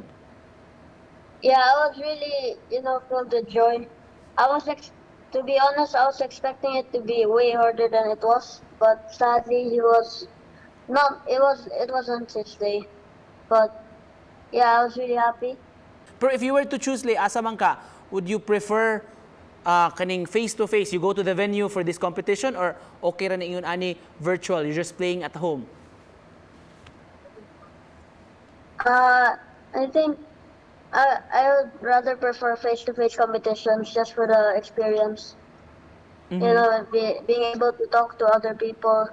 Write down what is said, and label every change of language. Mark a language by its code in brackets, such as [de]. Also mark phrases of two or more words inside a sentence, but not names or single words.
[en] Yeah, I was really filled with joy. To be honest, I was expecting it to be way harder than it was, but sadly he was not. It wasn't his day, but yeah, I was really happy. Pero if you were to choose, [ceb] Leo, asa man ka, [en] would you prefer kaning face-to-face, you go to the venue for this competition, or okay [ceb] ra na ingon ani [en] virtual, you're just playing at home? I think I would rather prefer face-to-face competitions just for the experience. Being able to talk to other people.